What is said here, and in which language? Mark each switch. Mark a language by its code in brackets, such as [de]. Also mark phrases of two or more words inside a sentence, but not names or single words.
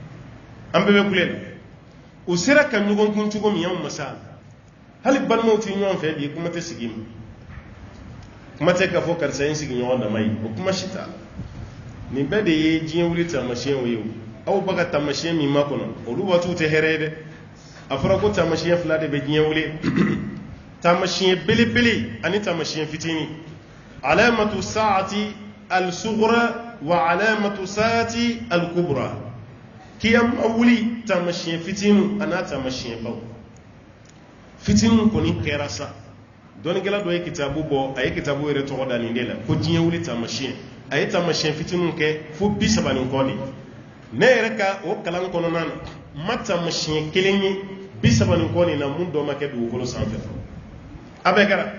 [bm] o sera ka ɲɔgɔn kun cogo min y'anw ma sa hali balimaw tɛ ɲɔgɔn fɛ bi kuma tɛ sigi ma kuma tɛ k'a fɔ karisa ye sigi ɲɔgɔn dama ye o kuma si t'a la nin bɛɛ de ye diɲɛ wuli taamasiyɛnw ye o aw baga taamasiyɛn min ma kɔnɔ olu waatiw tɛ hɛrɛ ye dɛ a fɔra ko taamasiyɛn fila de bɛ diɲɛ wuli taamasiyɛn belebele ani taamasiyɛn fitini [ar] علامات الساعة الصغرى و علامات الساعة الكبرى [bm] kiyama wuli taamasiyɛn fitinu ana taamasiyɛn baw fitinu kɔni kɛra sa dɔnnikɛla dɔ ye kitabu bɔ a ye kitabu yɛrɛ tɔgɔ da nin de la ko diɲɛ wuli taamasiyɛn a ye taamasiyɛn fitinu kɛ fo 30 ni kɔ de ne yɛrɛ ka o kalan kɔnɔna na ma taamasiyɛn kelen ye 30 ni kɔ nin na mun dɔ ma kɛ dugukolo sanfɛ a bɛɛ kɛra